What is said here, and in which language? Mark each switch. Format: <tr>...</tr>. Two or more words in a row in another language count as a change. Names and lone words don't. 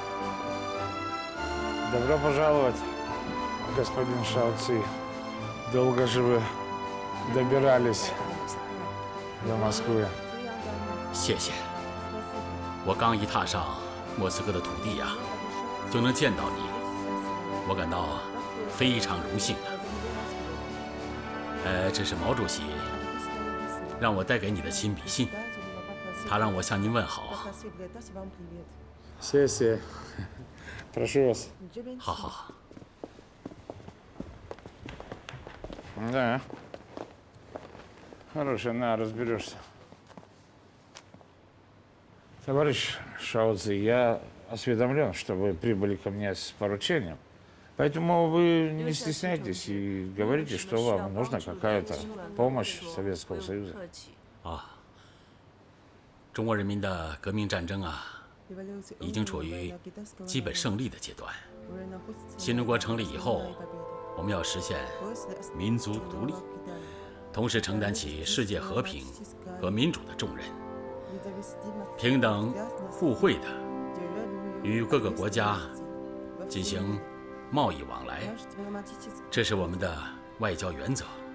<ru>Добро пожаловать, господин Шаоци. Долго же вы добирались до Москвы.</ru> <zh>谢谢。我刚一踏上莫斯科的土地呀，就能见到你，我感到非常荣幸啊。这是毛主席让我带给你的亲笔信。他让我向您问好。谢谢</zh> <ru>，прошу вас。</ru> <zh>好好。</zh> <ru>Да. Хорошо, на, разберешься. Товарищ Шаоци, я осведомлен, что вы прибыли ко мне с поручением. Поэтому вы не стесняйтесь и говорите, что вам нужна какая-то помощь Советского Союза.</ru> <zh>中国人民的革命战争啊，已经处于基本胜利的阶段。新中国成立以后，我们要实现民族独立，同时承担起世界和平和民主的重任，平等互惠的与各个国家进行贸易往来，这是我们的外交原则。</zh>